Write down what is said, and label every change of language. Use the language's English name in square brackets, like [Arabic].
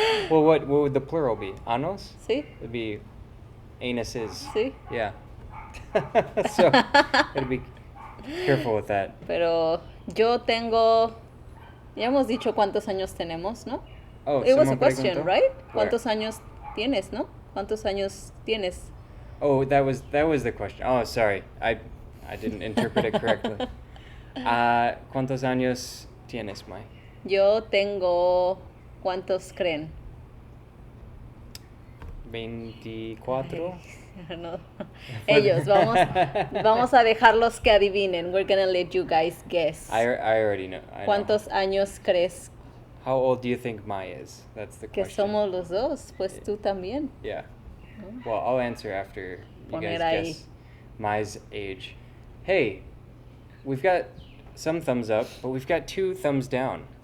[English] Well, what would the plural be? [Spanish] Anos? Sí. [English] It'd be anuses. [Spanish] Sí. [English] Yeah. So gotta be careful with that. [Spanish] Pero yo tengo, ya hemos dicho cuántos años tenemos, ¿no? [English] Oh, it was a question, [Spanish] preguntó? [English] right? Where? [Spanish] ¿Cuántos años tienes, no? ¿Cuántos años tienes? [English] Oh, that was the question. Oh, sorry. I didn't interpret it correctly. [Spanish] ¿Cuántos años tienes, Mai? Yo tengo, ¿cuántos creen? 24. No. Ellos, vamos a dejarlos que adivinen. [English] We're gonna let you guys guess. I already know. [Spanish] ¿Cuántos años crees [English] How old do you think Mai is? That's the [Spanish] que [English] question. [Spanish] somos los dos? Pues tú también. [English] Yeah. Well, I'll answer after you guys guess Mai's age. Hey, we've got some thumbs up, but we've got 2 thumbs down.